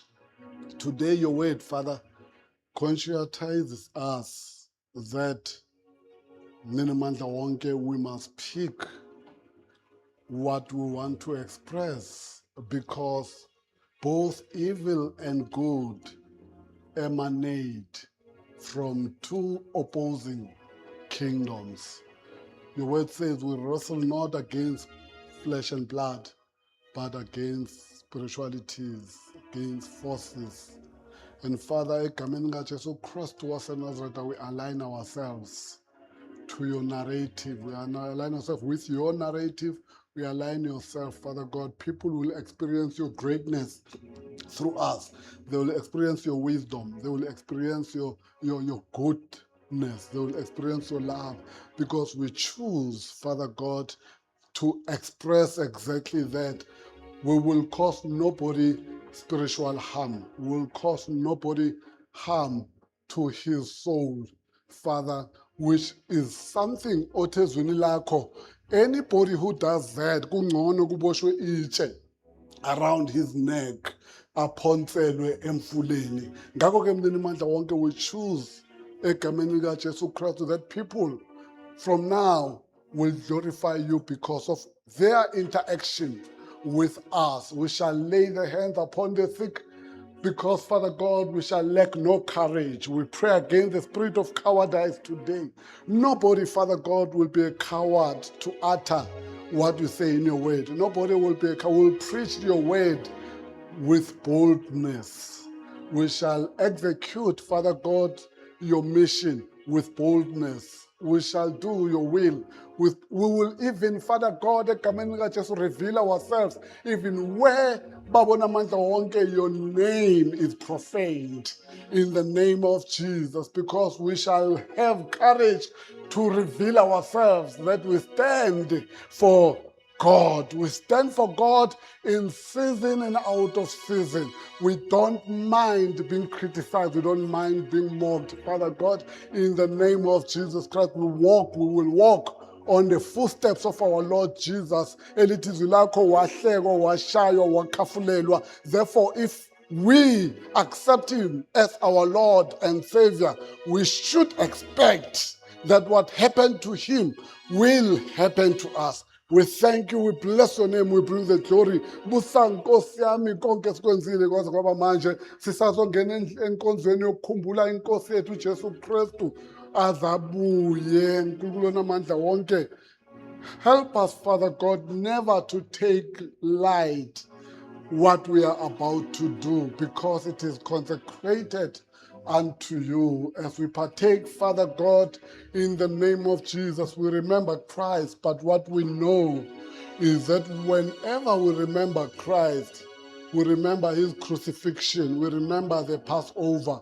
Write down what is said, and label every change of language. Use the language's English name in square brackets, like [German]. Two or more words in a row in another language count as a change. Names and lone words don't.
[English] Today, your word, Father, conscientizes us that [Zulu] Ninamandla wonke, [English] we must pick what we want to express, because both evil and good emanate from two opposing kingdoms. Your word says we wrestle not against flesh and blood, but against spiritualities, against forces. And Father, [Zulu] egameni likaJesu Kristu waseNazareth, [English] we align ourselves to your narrative. We align ourselves with your narrative. We align yourself, Father God. People will experience your greatness through us. They will experience your wisdom. They will experience your goodness. They will experience your love because we choose, Father God, to express exactly that. We will cause nobody spiritual harm. We will cause nobody harm to his soul, Father, which is something [Zulu] othezwini lakho. [English] Anybody who does that, [Zulu] kungcono kuboshwe itshe [English] around his neck, [Zulu] aphonselwe emfuleni. Ngakho-ke mlini mandla wonke, [English] we choose [Zulu] egameni likaJesu Kristu [English] that people from now will glorify you because of their interaction with us. We shall lay the hands upon the sick because, Father God, we shall lack no courage. We pray against the spirit of cowardice today. Nobody, Father God, will be a coward to utter what you say in your word. Nobody will be a coward. Will preach your word with boldness. We shall execute, Father God, your mission with boldness. We shall do your will. We will even, Father God, [Zulu] egameni likaJesu, [English] reveal ourselves even where [Zulu] babona mandla wonke [English] your name is profaned in the name of Jesus, because we shall have courage to reveal ourselves that we stand for God. We stand for God in season and out of season. We don't mind being criticized. We don't mind being mocked. Father God, in the name of Jesus Christ, we will walk on the footsteps of our Lord Jesus. [Zulu] Elithi izwi lakho wahlekwa, washaywa, wakhafulelwa. [English] Therefore, if we accept him as our Lord and Savior, we should expect that what happened to him will happen to us. We thank you, we bless your name, we bring the glory. [Zulu] Busa Nkosi yami konke sikwenzile kwaze kwaba manje. Sisazongena enkonzweni yokukhumbula inkosi yethu uJesu Kristu azabuye. Nkulunkulu onamandla wonke. [English] Help us, Father God, never to take light what we are about to do, because it is consecrated unto you. As we partake, Father God, in the name of Jesus, we remember Christ, but what we know is that whenever we remember Christ, we remember his crucifixion, we remember the Passover.